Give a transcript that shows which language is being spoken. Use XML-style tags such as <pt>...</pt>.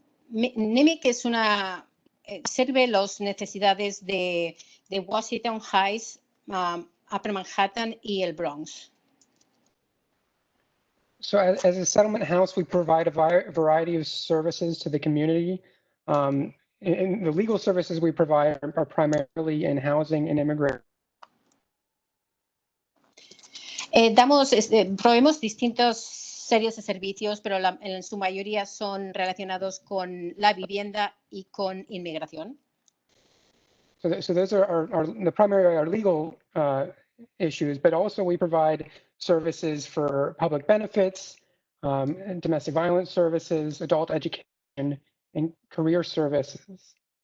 <es>Nimik es sirve las necesidades de Washington Heights, Upper Manhattan y el Bronx.</es> <en>So as a settlement house, we provide a variety of services to the community. And the legal services we provide are primarily in housing and immigration.</en> <es>Proveemos distintos series de servicios, pero en su mayoría son relacionados con la vivienda y con inmigración.</es> <en>So those are the primary are legal issues, but also we provide services for public benefits, and domestic violence services, adult education, and career services.</en>